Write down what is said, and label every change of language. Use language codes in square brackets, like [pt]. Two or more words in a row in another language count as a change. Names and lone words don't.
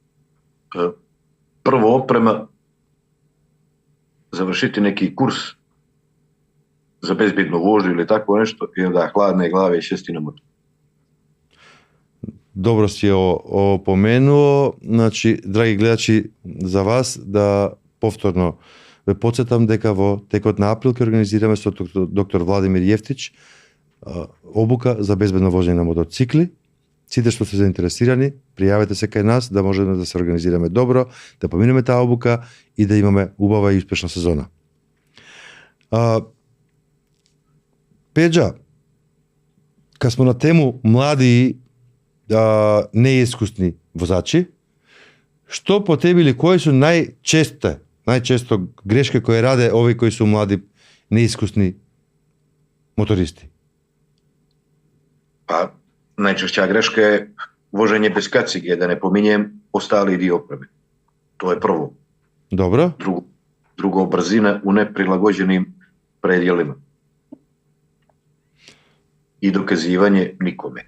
[sr] Prvo oprema, završiti neki kurs za bezbjednu vožnju ili tako nešto i onda hladne glave i šesti na motor. Dobro si ovo pomenuo. Znači, dragi gledači, za vas da povtorno podsjetam [mk] дека во текот на април ќе организираме со доктор Владимир Јефтич обука за безбедно возење на мотоцикли. Сите што се заинтересирани, пријавете се кај нас да можеме да се организираме добро, да поминеме таа обука и да имаме убава и успешна сезона. [sr] Пеџа, кад смо на тему млади неискусни возачи, што по тебе или кои су најчесто грешки кои раде ови кои су млади неискусни мотористи? Pa najčešća greška je voženje bez kacige, da ne pominjem ostali dio opreme. To je prvo. Dobro. Drugo, brzina u neprilagođenim predjelima. I dokazivanje nikome.